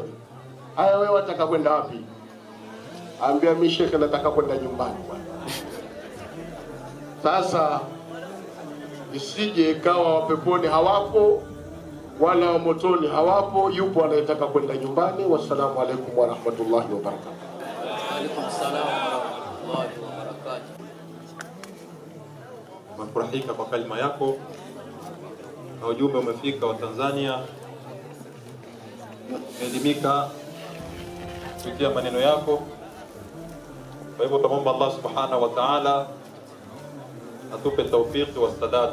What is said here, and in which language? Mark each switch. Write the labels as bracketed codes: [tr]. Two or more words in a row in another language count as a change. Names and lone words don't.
[sw] Haya, wewe wataka kwenda wapi? Ambia mimi shekhe nataka kwenda nyumbani bwana. Sasa isije ikawa wa peponi hawapo wala wa motoni hawapo, yupo anayetaka kwenda nyumbani. [ar] والسلام عليكم ورحمة الله وبركاته. وعليكم السلام ورحمة الله وبركاته. [sw] Nafurahika kwa kalima yako na ujumbe umefika wa Tanzania. Elimika kupitia maneno yako. Kwa hivyo tunaomba [ar] الله سبحانه وتعالى [sw] atupe [ar] التوفيق والسداد.